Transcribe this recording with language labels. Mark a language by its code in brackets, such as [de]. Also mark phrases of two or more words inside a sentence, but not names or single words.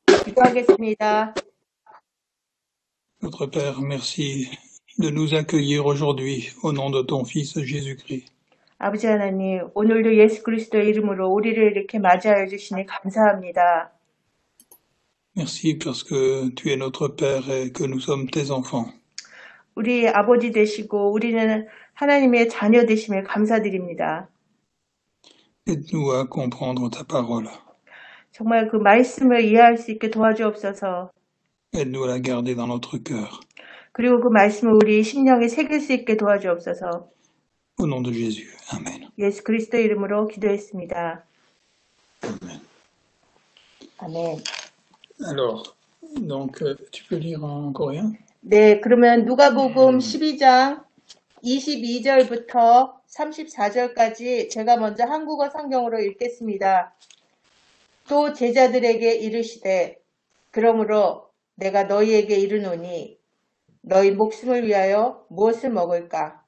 [ko] 기도하겠습니다. [fr] Notre Père, merci de nous accueillir aujourd'hui au nom de ton Fils Jésus-Christ. [ko] 아버지 하나님, 오늘도 예수 그리스도의 이름으로 우리를 이렇게 맞이하여 주시니 감사합니다. [fr] Merci parce que tu es notre Père et que nous sommes tes enfants. [ko] 우리 아버지 되시고 우리는 하나님의 자녀 되심을 감사드립니다. [fr] Aide-nous à comprendre ta parole. [ko] 정말 그 말씀을 이해할 수 있게 도와주옵소서. [fr] Aide-nous à la garder dans notre cœur. [ko] 그리고 그 말씀을 우리 심령에 새길 수 있게 도와주옵소서. [fr] Au nom de Jésus. Amen. [ko] 예수 그리스도의 이름으로 기도했습니다. Amen. 아멘. [fr] Alors, donc, tu peux lire en coréen? [ko] 네, 그러면 누가복음 12장 22절부터 34절까지 제가 먼저 한국어 성경으로 읽겠습니다. 또 제자들에게 이르시되 그러므로 내가 너희에게 이르노니 너희 목숨을 위하여 무엇을 먹을까?